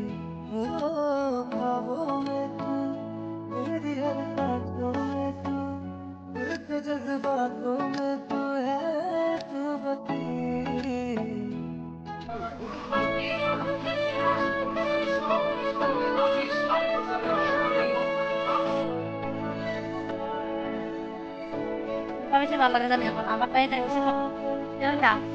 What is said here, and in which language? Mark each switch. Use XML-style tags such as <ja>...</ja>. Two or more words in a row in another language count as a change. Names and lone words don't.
<hi>ख्वाबों में तू, मेरी हर बातों में तू, हर जज्बातों में तू है, तू बसी।</hi> <id>Kami sih malah kan ya, apa kayak dari sih? Ya udah.</id>